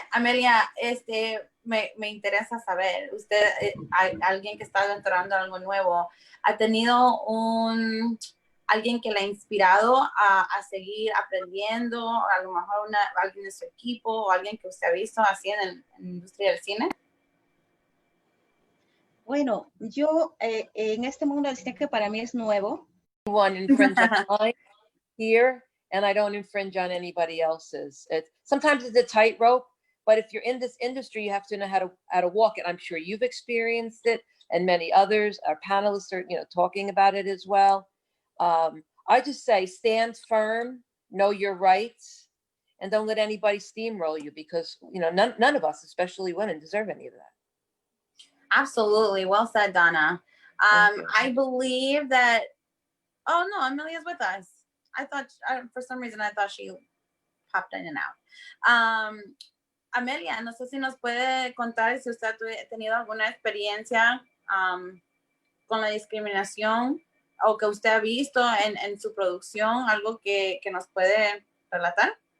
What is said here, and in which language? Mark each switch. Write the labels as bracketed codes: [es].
[es] Amelia, me interesa saber, usted, alguien que está entrando en algo nuevo, ¿ha tenido alguien que le ha inspirado a seguir aprendiendo, a lo mejor alguien de su equipo o alguien que usted ha visto así en la industria del cine? Bueno, yo en este mundo del cine que para mí es nuevo. [en] One infringe on mine here, and I don't infringe on anybody else's. Sometimes it's a tightrope, but if you're in this industry, you have to know how to walk it. I'm sure you've experienced it, and many others. Our panelists are, talking about it as well. I just say stand firm, know your rights, and don't let anybody steamroll you, because none of us, especially women, deserve any of that. Absolutely. Well said, Donna. I believe that, oh no, Amelia's with us. I thought, for some reason, I thought she popped in and out. [es] Amelia, no sé si nos puede contar si usted ha tenido alguna experiencia con la discriminación o que usted ha visto en su producción, algo que nos puede relatar.